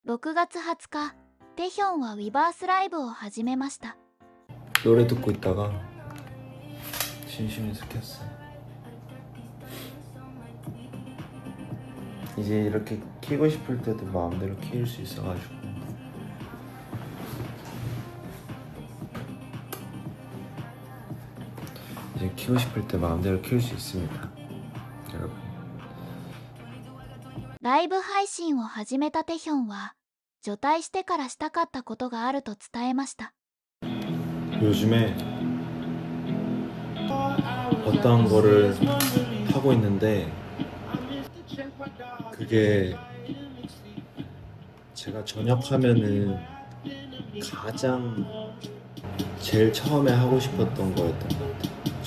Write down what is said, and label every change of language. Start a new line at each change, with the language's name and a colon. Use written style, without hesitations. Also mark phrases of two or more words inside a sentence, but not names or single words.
Japanese: 6 月20日、テヒョンはウィバースライブを始めました。
Korean: 노래 듣고 있다가 심심해서 켰어. 이제 이렇게 키고 싶을 때도 마음대로 키울 수 있어가지고 이제 키고 싶을 때 마음대로 키울 수 있습니다, 여러분.
Japanese: ライブ配信を始めたテヒョンは除隊してからしたかったことがあると伝えました。
Korean: 요즘에 어떤 거를 하고 있는데 그게 제가 전역하면은 가장 제일 처음에 하고 싶었던 거였던 것 같아요.